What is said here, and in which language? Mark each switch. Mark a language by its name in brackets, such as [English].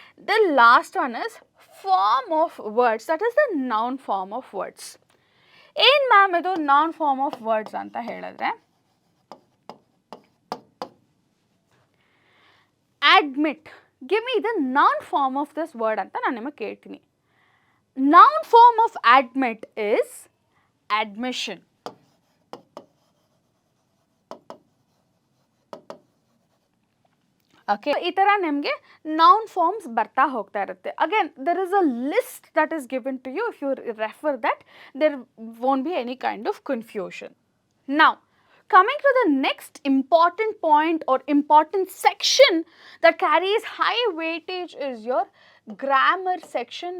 [English] The last one is form of words, that is the noun form of words. [Kannada] ಏನು ma'am ಇದು noun form of words ಅಂತ ಹೇಳಿದ್ರೆ, [English] admit, give me the noun form of this word [Kannada] ಅಂತ ನಾನು ನಿಮಗೆ ಕೇಳ್ತೀನಿ. [English] Noun form of admit is admission. [Kannada] Okay, ಈ ಥರ ನಿಮಗೆ ನೌನ್ ಫಾರ್ಮ್ಸ್ ಬರ್ತಾ ಹೋಗ್ತಾ ಇರುತ್ತೆ. [English] Again there is a list that is given to you. If you refer that, there won't be any kind of confusion. Now coming to the next important point or important section that carries high weightage is your grammar section.